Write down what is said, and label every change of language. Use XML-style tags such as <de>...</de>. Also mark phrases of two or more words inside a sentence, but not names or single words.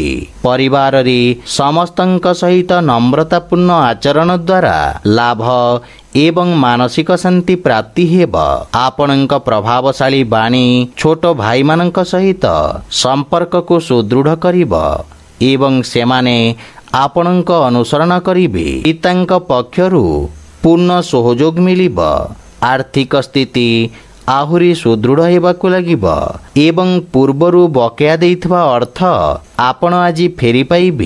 <or>ପରିବାର ରେ ସମସ୍ତଙ୍କ ସହିତ ନମ୍ରତାପୂର୍ଣ୍ଣ ଆଚରଣ ଦ୍ୱାରା ଲାଭ ଏବଂ ମାନସିକ ଶାନ୍ତି ପ୍ରାପ୍ତି ହେବ। ଆପଣଙ୍କ ପ୍ରଭାବଶାଳୀ ବାଣୀ ଛୋଟ ଭାଇ ମାନଙ୍କ ସହିତ ସମ୍ପର୍କ କୁ ସୁଦୃଢ଼ କରିବ ଏବଂ ସେମାନେ ଆପଣଙ୍କ ଅନୁସରଣ କରିବେ। ପିତାଙ୍କ ପକ୍ଷରୁ ପୂର୍ଣ୍ଣ ସହଯୋଗ ମିଳିବ। ଆର୍ଥିକ ସ୍ଥିତି ଆହୁରି ସୁଦୃଢ଼ ହେବାକୁ ଲାଗିବ ଏବଂ ପୂର୍ବରୁ ବକେୟା ଦେଇଥିବା ଅର୍ଥ ଆପଣ ଆଜି ଫେରି ପାଇବେ।</or>